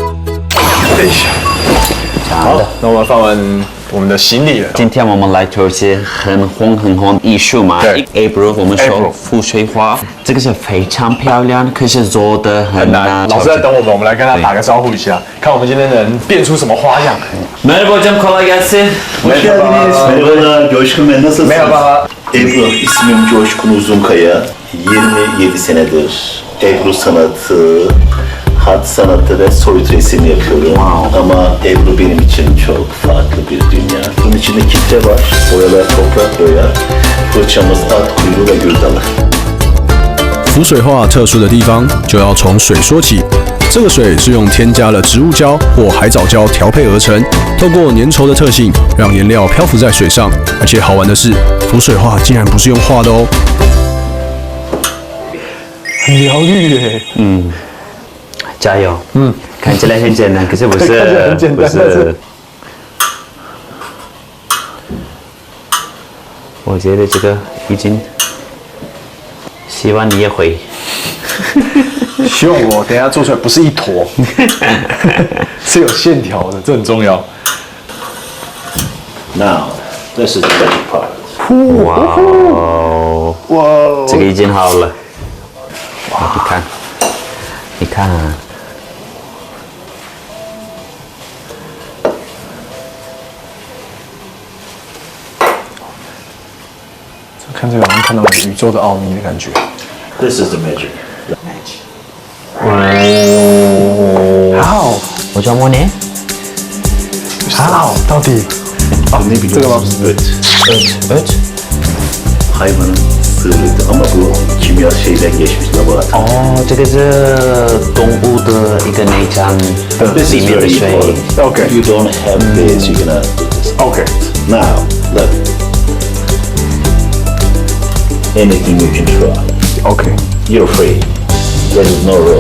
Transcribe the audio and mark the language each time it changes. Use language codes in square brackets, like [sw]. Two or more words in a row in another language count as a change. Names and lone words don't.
[zh] 好，那我们放完我们的行李了。今天我们来土耳其很红艺术嘛，对 Ebru 我们说 Ebru 浮水画，这个是非常漂亮，可是做的很难。老师在等我们，我们来跟他打个招呼一下，看我们今天能变出什么花样。 [tr] Merhaba hocam, kolay gelsin. Hoş geldiniz. Merhabalar, Coşkun Bey nasılsınız? Merhaba. Ebru, ismim Coşkun Uzunkaya. 27 senedir Ebru sanatı, hat sanatı ve soyut resim yapıyorum. Ama Ebru benim için çok farklı bir dünya. Bunun içinde kitle var, boyalar toprak boya, fırçamız at kuyruğu ve gül dalı. [zh] 浮水画特殊的地方就要从水说起。这个水是用添加了植物胶或海藻胶调配而成，透过粘稠的特性，让颜料漂浮在水上。而且好玩的是，浮水画竟然不是用画的哦。很疗愈耶。加油。看起来很简单，可是不是，看起来很简单不是。我觉得这个已经，希望你也会。希望我等一下做出来不是一坨，是有线条的，这很重要。 [en] Now, this is the magic part. [zh] 哇哦，哇，这个已经好了。哇，你看啊。看这个好像看到宇宙的奥秘的感觉。 [en] This is the magic. How？ [tr] Hocam o ne? [zh] How？ 到底？ [tr] Ne biliyorsunuz? [zh] 这个吗？ [tr] Öt. Hayvanın sığırıydı ama bu kimya şeyden geçmiş laboratuvar. [zh] 哦，这个是动物的一个内脏 [en] This [zh] 里 [en] is [zh] 面的 [en] very [zh] 水。 [en] important. Okay. You don't have this, you're gonna do this. OK。 Now, look. Anything you can try. OK。 You're free. There is no rule.